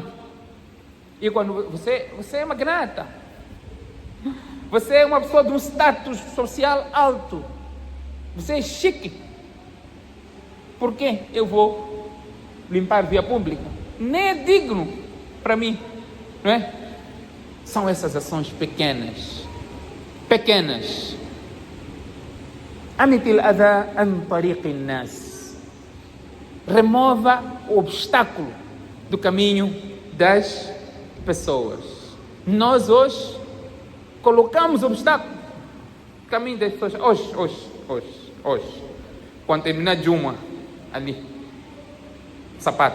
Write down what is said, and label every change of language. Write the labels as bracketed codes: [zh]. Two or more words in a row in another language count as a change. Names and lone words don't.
[pt] E quando você é magnata, você é uma pessoa de um status social alto, você é chique, por que eu vou limpar via pública? Nem é digno para mim, não é? São essas ações pequenas. [ar] أمط الأذى عن طريق الناس. [pt] Remova o obstáculo do caminho das pessoas. Nós hoje colocamos obstáculo no caminho das pessoas. Hoje. Quando terminar de uma ali, sapato.